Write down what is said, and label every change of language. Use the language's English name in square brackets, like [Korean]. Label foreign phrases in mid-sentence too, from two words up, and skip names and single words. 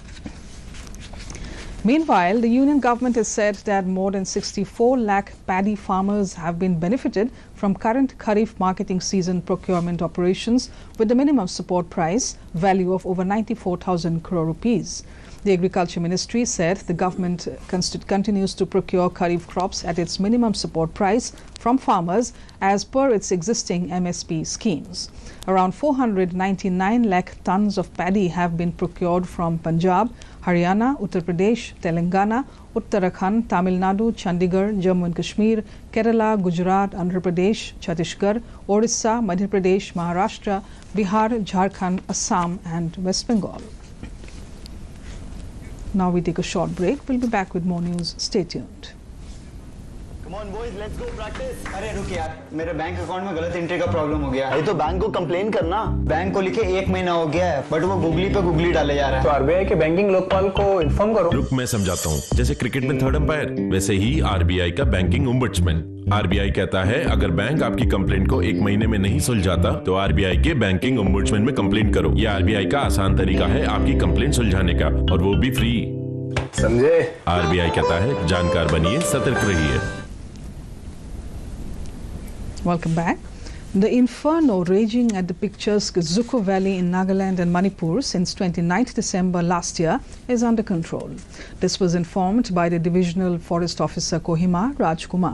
[English] Meanwhile, the union government has said that more than 64 lakh paddy farmers have been benefited from current Kharif marketing season procurement operations with the minimum support price value of over 94,000 crore rupees. The Agriculture Ministry said the government continues to procure Kharif crops at its minimum support price from farmers as per its existing MSP schemes. Around 499 lakh tons of paddy have been procured from Punjab, Haryana, Uttar Pradesh, Telangana, Uttarakhand, Tamil Nadu, Chandigarh, Jammu and Kashmir, Kerala, Gujarat, Andhra Pradesh, Chhattisgarh, Orissa, Madhya Pradesh, Maharashtra, Bihar, Jharkhand, Assam and West Bengal. Now we take a short break. We'll be back with more news. Stay tuned. Come on boys, let's go practice. [Hindi] अरे रुक यार, मेरे [English] bank account [Hindi] में गलत एंट्री का प्रॉब्लम हो गया है। अरे तो बैंक को कंप्लेन करना। बैंक को लिखे 1 महीना हो गया है, बट वो गूगली पे गूगली डाले जा रहा है। तो आरबीआई के बैंकिंग लोकपाल को इन्फॉर्म करो। रुक मैं समझाता हूँ। जैसे क्रिकेट में [English] third umpire, [Hindi] वैसे ही आरबीआई का [English] banking ombudsman. [Hindi] आरबीआई कहता है अगर बैंक आपकी कंप्लेंट को 1 महीने में नहीं सुलझाता तो आरबीआई के [English] banking ombudsman [Hindi] में कंप्लेंट करो। यह आरबीआई का आसान तरीका है आपकी कंप्लेंट सुलझाने का, और वो भी फ्री। समझे? आरबीआई कहता है जानकार बनिए, सतर्क रहिए। [English] Welcome back. The inferno raging at the picturesque Zuko Valley in Nagaland and Manipur since 29th December last year is under control. This was informed by the Divisional Forest Officer Kohima Rajkumar.